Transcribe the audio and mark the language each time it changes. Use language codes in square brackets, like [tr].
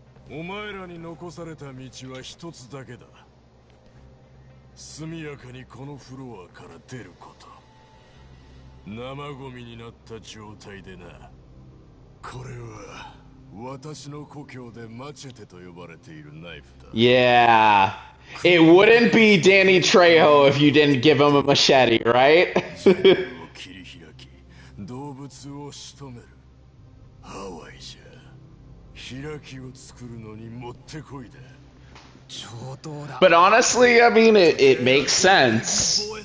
[ja] お前らに残された道は一つだけだ。速やかにこのフロアから出ること。生ゴミになった状態でな。これは私の故郷でマチェテと呼ばれているナイフだ。 Yeah. [en] It wouldn't be Danny Trejo if you didn't give him a machete, right? [ja] 切り開き、動物を仕留める。ハワイじゃ。開きを作るのにもってこいだ。 [en] But honestly, I mean, it makes sense.